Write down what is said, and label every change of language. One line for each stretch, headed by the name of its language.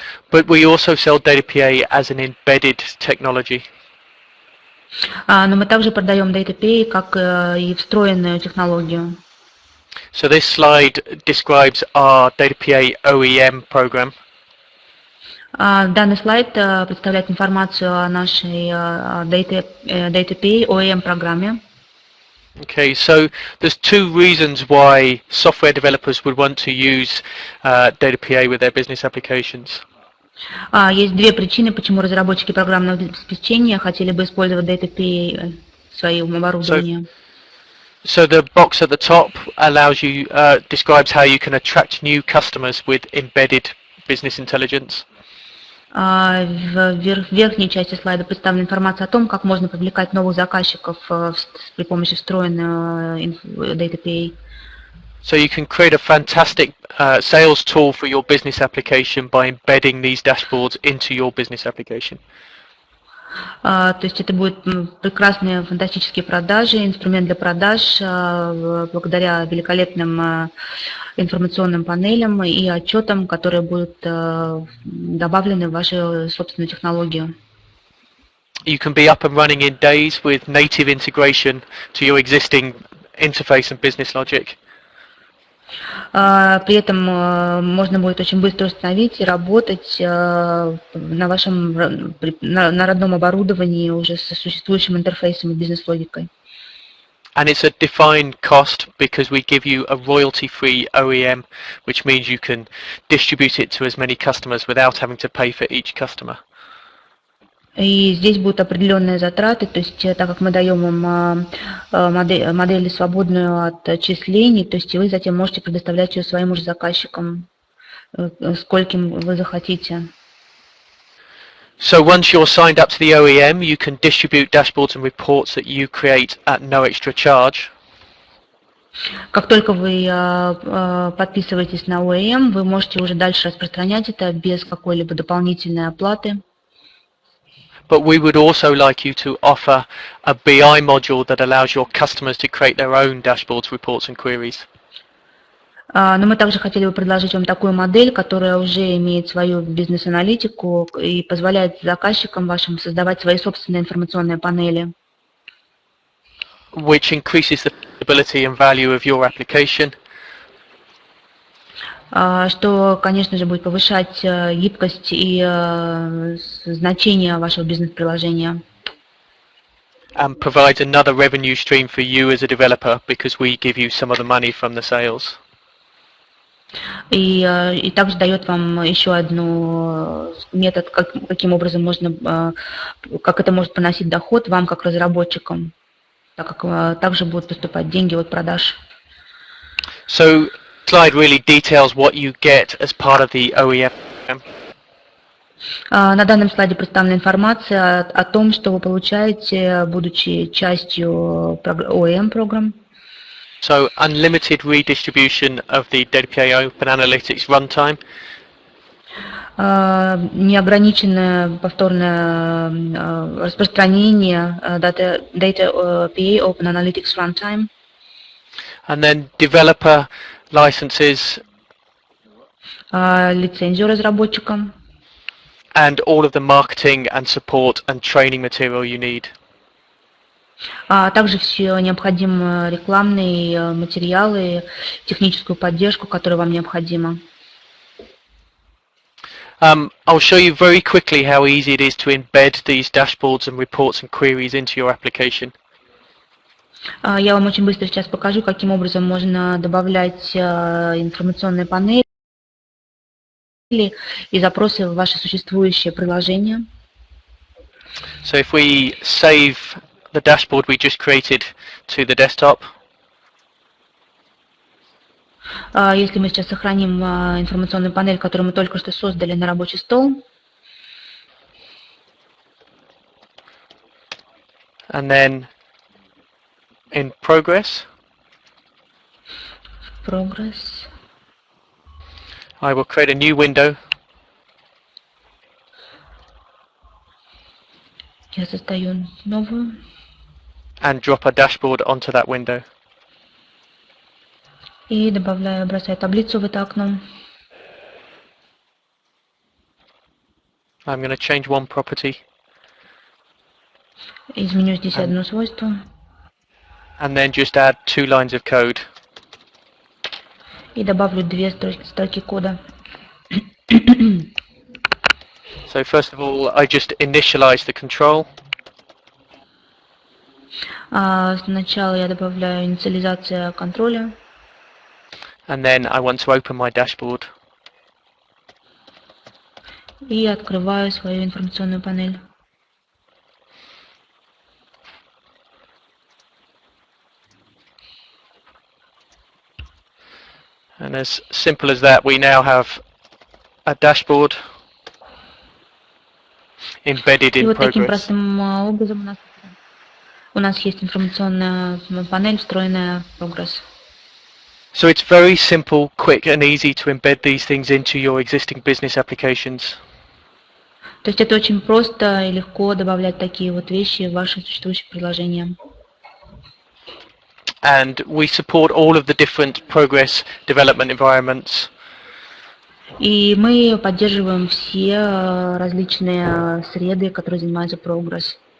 English: But we also sell DataPA as an embedded technology.
Russian: Но мы также продаем DataPA как и встроенную технологию.
English: So this slide describes our DataPA OEM program.
Russian: Данный слайд представляет информацию о нашей DataPA OEM программе.
English: Okay, so there's two reasons why software developers would want to use DataPA with their business applications.
Russian: Есть две причины, почему разработчики программного обеспечения хотели бы использовать DataPA в своем оборудовании.
English: So the box at the top allows you, describes how you can attract new customers with embedded business intelligence.
Russian: В верхней части слайда представлена информация о том, как можно привлекать новых заказчиков при помощи встроенной DataPA.
English: So you can create a fantastic sales tool for your business application by embedding these dashboards into your business application.
Russian: То есть это будут прекрасные фантастические продажи, инструмент для продаж благодаря великолепным информационным панелям и отчетам, которые будут добавлены в вашу собственную технологию.
English: You can be up and running in days with native integration to your existing interface and business logic.
Russian: При этом можно будет очень быстро установить и работать на вашем на родном оборудовании уже со существующим интерфейсом и бизнес-логикой.
English: And it's a defined cost because we give you a royalty-free OEM, which means you can distribute it to as many customers without having to pay for each customer.
Russian: И здесь будут определенные затраты, то есть так как мы даем им модель свободную от отчислений, то есть вы затем можете предоставлять ее своим уже заказчикам, скольким вы захотите.
English: So once you're signed up to the OEM, you can distribute dashboards and reports that you create at no extra charge.
Russian: Как только вы подписываетесь на OEM, вы можете уже дальше распространять это без какой-либо дополнительной оплаты.
English: But we would also like you to offer a BI module that allows your customers to create their own dashboards, reports and queries.
Russian: Но мы также хотели бы предложить вам такую модель, которая уже имеет свою бизнес-аналитику и позволяет заказчикам вашим создавать свои собственные информационные панели.
English: Which increases the ability and value of your application.
Russian: Что, конечно же, будет повышать гибкость и значение вашего бизнес-приложения.
English: And provides another revenue stream for you as a developer because we give you some of the money from the sales.
Russian: И также дает вам еще одну метод, каким образом можно, как это может приносить доход вам как разработчикам, так как также будут поступать деньги от продаж.
English: So slide really details what you get as part of the OEM.
Russian: На данном слайде представлена информация о том, что вы получаете, будучи частью OEM программ.
English: So unlimited redistribution of the DataPA OpenAnalytics runtime.
Russian: Неограниченное повторное распространение DataPA OpenAnalytics runtime.
English: And then developer licenses.
Russian: Лицензию разработчикам.
English: And all of the marketing and support and training material you need.
Russian: Также все необходимые рекламные материалы, техническую поддержку, которая вам необходима.
English: I'll show you very quickly how easy it is to embed these dashboards and reports and queries into your application.
Russian: Я вам очень быстро сейчас покажу, каким образом можно добавлять информационные панели и запросы в ваши существующие приложения.
English: So if we save the dashboard we just created to the desktop,
Russian: Если мы сейчас сохраним информационную панель, которую мы только что создали на рабочий стол,
English: and then in progress, I will create a new window.
Russian: Я создаю новую.
English: And drop a dashboard onto that window.
Russian: И бросаю таблицу в это окно.
English: I'm going to change one property.
Russian: Изменю здесь одно свойство.
English: And then just add 2 lines of code.
Russian: И добавлю 2 строки кода.
English: So first of all, I just initialize the control.
Russian: Сначала я добавляю инициализацию контроля.
English: And then I want to open my dashboard.
Russian: И открываю свою информационную панель.
English: And as simple as that, we now have a dashboard embedded
Russian: И
English: in
Russian: вот таким
English: progress.
Russian: простым образом у нас есть информационная панель, встроенная в прогресс.
English: So it's very simple, quick and easy to embed these things into your existing business applications.
Russian: То есть это очень просто и легко добавлять такие вот вещи в ваши существующие приложения.
English: And we support all of the different progress development environments.
Russian: И мы поддерживаем все различные среды, которые занимаются прогресс.